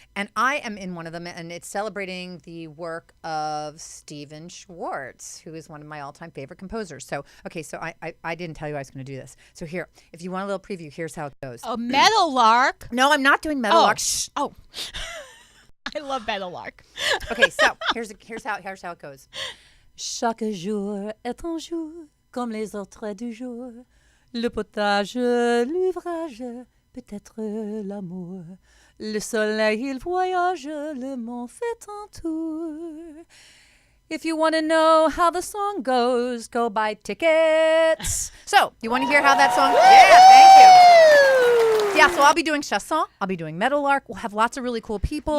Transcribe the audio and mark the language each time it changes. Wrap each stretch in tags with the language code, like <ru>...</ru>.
<en>And I am in one of them, and it's celebrating the work of Stephen Schwartz, who is one of my all-time favorite composers. So, okay, so I didn't tell you I was going to do this. So here, if you want a little preview, here's how it goes. Oh, Meadowlark. No, I'm not doing Meadowlark. Shh. Oh. I love Meadowlark. Okay, so here's how it goes.</en> <fr>Chaque jour est un jour comme les autres du jour. Le potage, l'ouvrage, peut-être l'amour. Le soleil, il voyage, le monde fait un tour.</fr> <en>If you want to know how the song goes, go buy tickets. So, you want to hear how that song? Yeah, thank you. Yeah, so I'll be doing chanson. I'll be doing Meadowlark. We'll have lots of really cool people</en>